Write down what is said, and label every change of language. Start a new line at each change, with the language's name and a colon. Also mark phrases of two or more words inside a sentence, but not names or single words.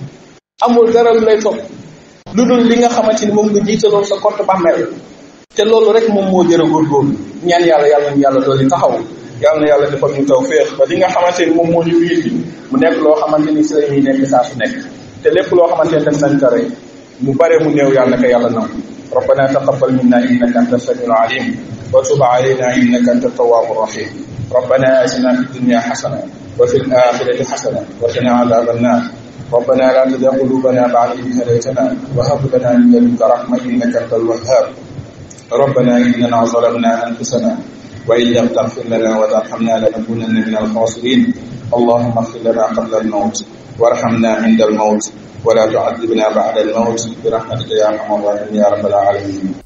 Wolof: lu dul li nga xamante ni moom nga jiitaloon sa compte bàmmeel te loolu rek moom moo jërë góorgóorlu ñaan yàlla dooli taxaw yàlla na yàlla defal ñu tawfeex ba li nga xamante ni moom moo ñu fiiti mu nekk loo xamante ni si la ñuy nekk saa su nekk te lépp loo xamante ni def nañ ko rek mu bare mu néew yàlla na ko yàlla nangu
Arabic: ربنا تقبل منا إنك أنت السميع العليم وتب علينا إنك أنت التواب الرحيم ربنا آتنا في الدنيا حسنة وفي الآخرة حسنة وقنا عذاب النار ربنا لا تزغ قلوبنا بعد إذ هديتنا وهب لنا من لدنك رحمة إنك أنت الوهاب ربنا إننا ظلمنا أنفسنا وإن لم تغفر لنا وترحمنا لنكونن من الخاسرين اللهم اغفر لنا قبل الموت وارحمنا عند الموت ولا تعذبنا بعد الموت برحمتك يا ارحم الراحمين يا رب العالمين.